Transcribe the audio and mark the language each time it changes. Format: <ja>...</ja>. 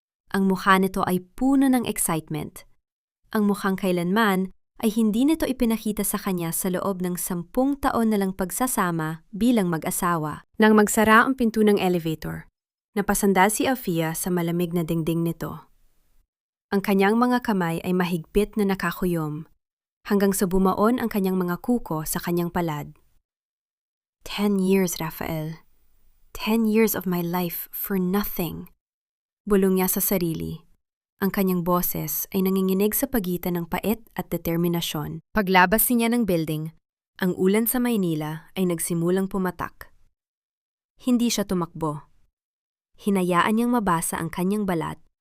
<tl>Ang mukha nito ay puno ng excitement. Ang mukhang kailanman ay hindi nito ipinakita sa kanya sa loob ng 10 taon na lang pagsasama bilang mag-asawa. Nang magsara ang pinto ng elevator, napasandal si Althea sa malamig na dingding nito. Ang kanyang mga kamay ay mahigpit na nakakuyom, hanggang sa bumaon ang kanyang mga kuko sa kanyang palad.</tl> <en>10 years, Rafael. 10 years of my life for nothing.</en> <tl>Bulong niya sa sarili. Ang kanyang boses ay nanginginig sa pagitan ng pait at determinasyon. Paglabas niya ng building, ang ulan sa Maynila ay nagsimulang pumatak. Hindi siya tumakbo. Hinayaan niyang mabasa ang kanyang balat.</tl>